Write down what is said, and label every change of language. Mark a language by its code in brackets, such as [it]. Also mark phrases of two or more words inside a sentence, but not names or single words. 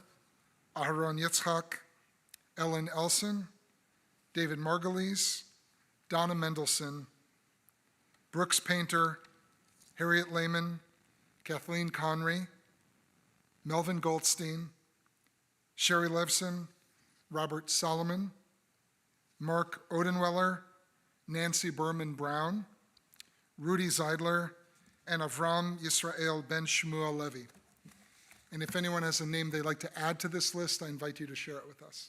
[en] Aharon Yitzhak, Ellen Elson, David Margulies, Donna Mendelson, Brooks Painter, Harriet Lehman, Kathleen Conry, Melvin Goldstein, Sherry Levson, Robert Solomon, Mark Odenweller, Nancy Berman Brown, Rudy Zeidler, and Avram Yisrael Ben Shmuel Levy. And if anyone has a name they'd like to add to this list, I invite you to share it with us.